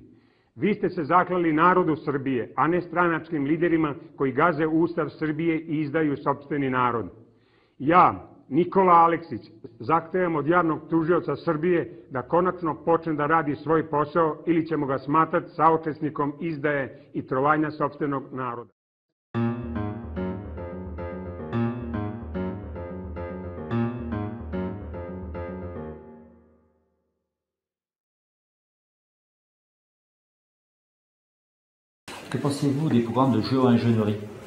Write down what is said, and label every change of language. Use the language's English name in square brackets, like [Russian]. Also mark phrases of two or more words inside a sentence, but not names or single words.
[Serbian] Vi ste se zaklali narodu Srbije, a ne stranačkim liderima koji gaze Ustav Srbije i izdaju sopstveni narod. Ja, Nikola Aleksić, zahtevam od javnog tužioca Srbije da konačno počne da radi svoj posao ili ćemo ga smatrati saučesnikom izdaje i trovanja sopstvenog naroda. [French] Que pensez-vous des programmes de géo-ingénierie?